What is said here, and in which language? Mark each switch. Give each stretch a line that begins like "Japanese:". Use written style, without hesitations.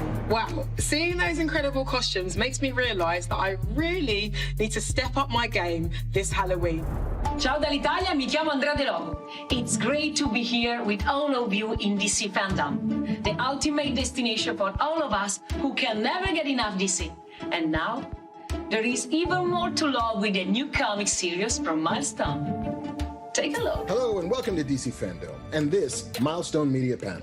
English: Wow, seeing those incredible costumes makes me realise that I really need to step up my game this Halloween.
Italian: Ciao dall'Italia, mi chiamo Andrea De Logo.
English: It's great to be here with all of you in DC FanDome, the ultimate destination for all of us who can never get enough DC. And now, there is even more to love with the new comic series from Milestone. Take a look. Hello and welcome to DC FanDome and this Milestone Media panel.